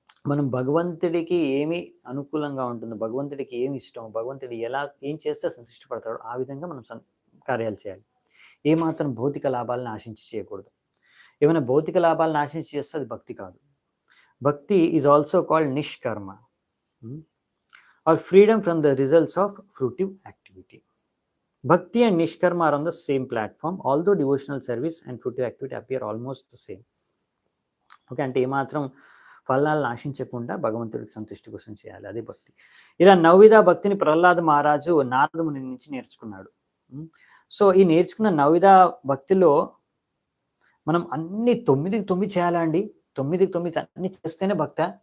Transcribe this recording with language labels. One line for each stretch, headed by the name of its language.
Telugu: మనం భగవంతుడికి ఏమి అనుకూలంగా ఉంటుందో, భగవంతుడికి ఏమి ఇష్టం, భగవంతుడు ఏం చేస్తే సంతృష్టిపడతాడో ఆ విధంగా మనం కార్యాలు చేయాలి. ఏమాత్రం భౌతిక లాభాలను ఆశించి చేయకూడదు. ఏమైనా భౌతిక లాభాలను ఆశించి చేస్తే అది భక్తి కాదు.
English: Bhakti is also called nishkarma or freedom from the results of fruitive activity. Bhakti and Nishkarma are on the same platform, although devotional service and fruitive activity appear almost the same.
Telugu: Okay, అంటే ఏమాత్రం ఫలాలను ఆశించకుండా భగవంతుడికి సంతృష్టి కోసం చేయాలి, అదే భక్తి. ఇలా నవవిధ భక్తిని ప్రహ్లాద మహారాజు నారద ముని నుంచి నేర్చుకున్నాడు. సో ఈ నేర్చుకున్న నవవిధ భక్తిలో మనం అన్ని 9 చేయాలండి, 9 అన్ని చేస్తేనే భక్త.